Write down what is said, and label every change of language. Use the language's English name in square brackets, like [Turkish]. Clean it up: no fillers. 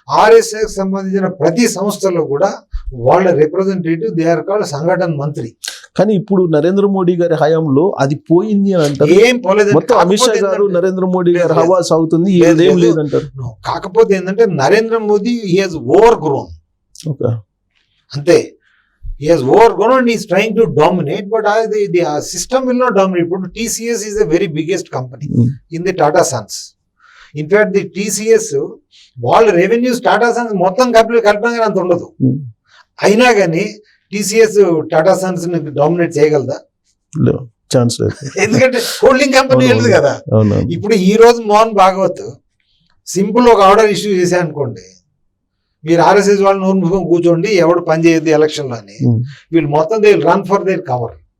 [Telugu] RSS సంబంధించిన ప్రతి సంస్థలో కూడా వాళ్ళ రిప్రజెంటేటివ్, [English] they are called [Telugu] సంఘటన మంత్రి. కానీ ఇప్పుడు నరేంద్ర మోడీ గారి హయాంలో అది పోయింది అని అంటారు. ఏం పోలేదు, మొత్తం అమిత్ షా గారు, నరేంద్ర మోడీ గారు హవా సాగుతుంది, ఏం లేదంటారు. కాకపోతే ఏంటంటే Narendra Modi [English] he has overgrown, [Telugu] అంతే. [English] He has overgrown and he is trying to dominate, but the system will not dominate. But TCS is the very biggest company in the Tata Sons. In fact, the [Telugu] TCS వాళ్ళ revenues Tata Sons మొత్తం కల్పన అంత ఉండదు. అయినా కానీ TCS Tata Sons ని dominate చేయగలదా? Chance లేదు, ఎందుకంటే హోల్డింగ్ కంపెనీ వెళ్ళదు కదా. ఇప్పుడు ఈ రోజు మోహన్ భాగవత్ సింపుల్ ఒక ఆర్డర్ ఇష్యూ చేశా అనుకోండి, మీరు ఆర్ఎస్ఎస్ వాళ్ళు నోరు మూసుకొని కూర్చోండి, ఎవడు పని చేయొద్దు ఎలక్షన్ లో అని, వీళ్ళు మొత్తం [English] They run for their cover.